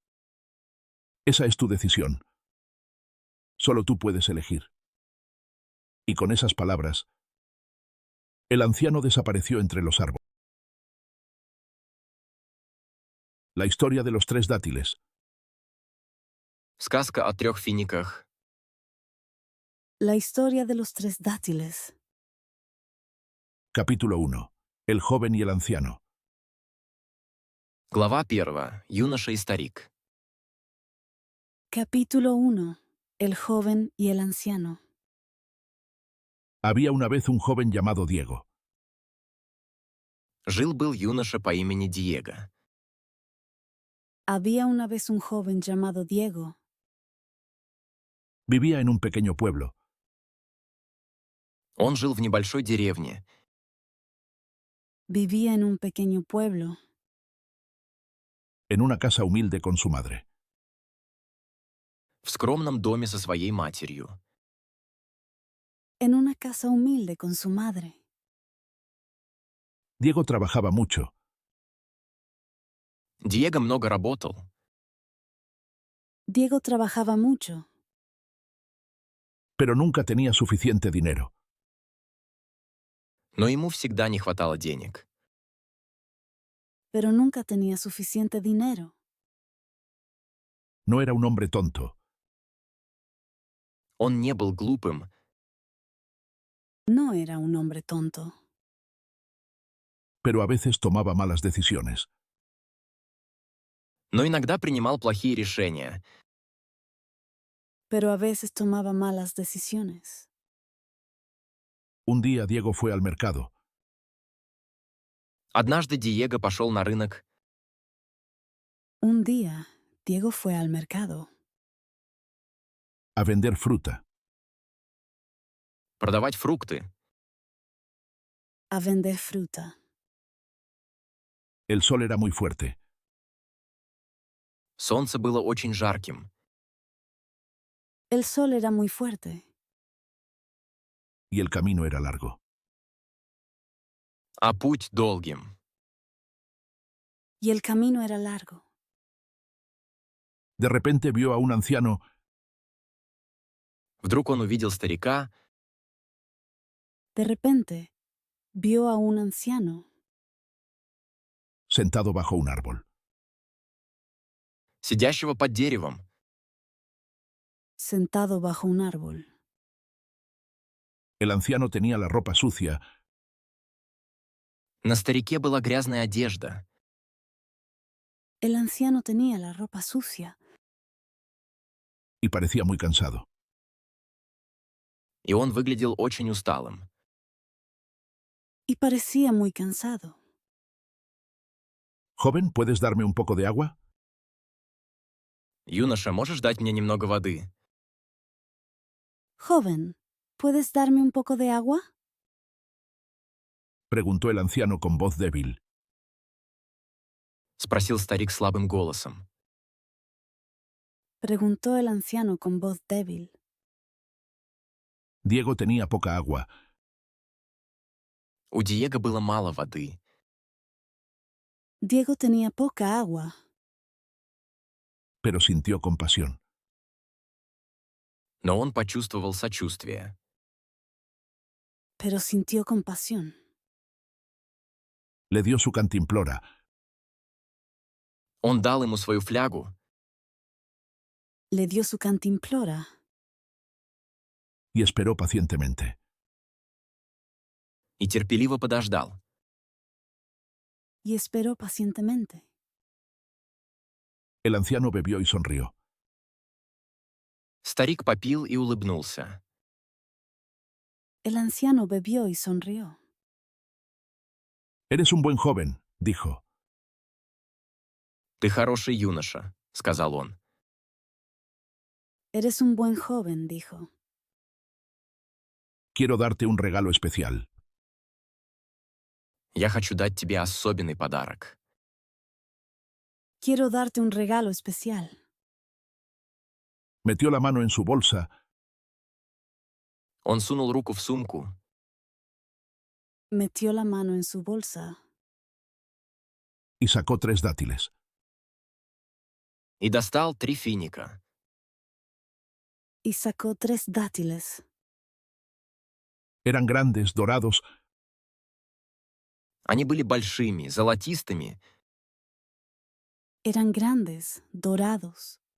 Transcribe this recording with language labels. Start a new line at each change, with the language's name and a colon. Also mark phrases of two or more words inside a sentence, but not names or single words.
Spanish: «Esa es tu decisión. Solo tú puedes elegir». Y con esas palabras, el anciano desapareció entre los árboles. La historia de los 3 dátiles.
Russian: Сказка о трех финиках.
Spanish: La historia de los tres dátiles. Capítulo 1. El joven y el anciano.
Russian: Глава 1. Юноша и старик.
Spanish: Capítulo 1. El joven y el anciano. Había una vez un joven llamado Diego.
Russian: Жил-был юноша по имени Диего.
Spanish: Había una vez un joven llamado Diego. Vivía en un pequeño pueblo,
Russian: Он жил в небольшой деревне,
Spanish: Vivía en un pequeño pueblo, en una casa humilde con su madre.
Russian: в скромном доме со своей матерью.
Spanish: en una casa humilde con su madre. Diego trabajaba mucho,
Russian: Диего много работал,
Spanish: Diego trabajaba mucho, pero nunca tenía suficiente dinero.
Russian: но ему всегда не хватало денег.
Spanish: pero nunca tenía suficiente dinero. No era un hombre tonto,
Russian: Он не был глупым,
Spanish: No era un hombre tonto, pero a veces tomaba malas decisiones.
Russian: но иногда принимал плохие решения.
Spanish: pero a veces tomaba malas decisiones. Un día Diego fue al mercado
Russian: Однажды Диего пошел на рынок
Spanish: Un día, Diego fue al mercado a vender fruta.
Russian: продавать фрукты.
Spanish: a vender fruta. El sol era muy fuerte
Russian: Солнце было очень жарким,
Spanish: El sol era muy fuerte y el camino era largo.
Russian: а путь долгим.
Spanish: y el camino era largo. De repente vio a un anciano
Russian: Вдруг он увидел старика,
Spanish: De repente, vio a un anciano sentado bajo un árbol.
Russian: сидящего под деревом.
Spanish: sentado bajo un árbol. El anciano tenía la ropa sucia
Russian: На старике была грязная одежда,
Spanish: El anciano tenía la ropa sucia y parecía muy cansado.
Russian: и он выглядел очень усталым.
Spanish: y parecía muy cansado. Joven, ¿puedes darme un poco de agua?
Russian: «Юноша, можешь дать мне немного воды?»
Spanish: Joven, ¿puedes darme un poco de agua? Preguntó el anciano con voz débil. —
Russian: спросил старик слабым голосом.
Spanish: Preguntó el anciano con voz débil. Diego tenía poca agua.
Russian: У Диего было мало воды,
Spanish: Diego tenía poca agua, Pero sintió compasión.
Russian: но он почувствовал сочувствие.
Spanish: pero sintió compasión. Le dio su cantimplora.
Russian: Он дал ему свою флягу
Spanish: Le dio su cantimplora Y esperó pacientemente.
Russian: и терпеливо подождал.
Spanish: y esperó pacientemente. El anciano bebió y sonrió.
Russian: Старик попил и улыбнулся.
Spanish: El anciano bebió y sonrió. Eres un buen joven, dijo.
Russian: «Ты хороший юноша», — сказал он.
Spanish: Eres un buen joven, dijo. Quiero darte un regalo especial.
Russian: «Я хочу дать тебе особенный подарок».
Spanish: Quiero darte un regalo especial. Metió la mano en su bolsa
Russian: Он сунул руку в сумку
Spanish: Metió la mano en su bolsa y sacó 3 dátiles.
Russian: и достал 3 финика.
Spanish: y sacó 3 dátiles. Eran grandes, dorados,
Russian: Они были большими, золотистыми
Spanish: Eran grandes, dorados,